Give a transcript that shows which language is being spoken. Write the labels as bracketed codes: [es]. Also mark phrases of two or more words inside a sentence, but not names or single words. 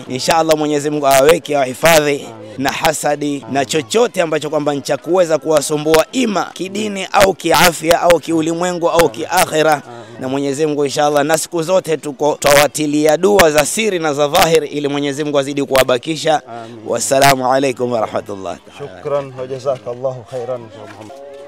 [sw] Inshallah Mwenyezi Mungu aweke awahifadhi na hasadi na chochote ambacho kwamba ni cha kuweza kuwasumbua ima kidini au kiafya au kiulimwengu au kiakhira. Na Mwenyezi Mungu inshallah, na siku zote tuko tawatilia dua za siri na za dhahir ili Mwenyezi Mungu azidi kuwabakisha. [ar] والسلام عليكم ورحمة الله. شكرا وجزاك الله خيرا.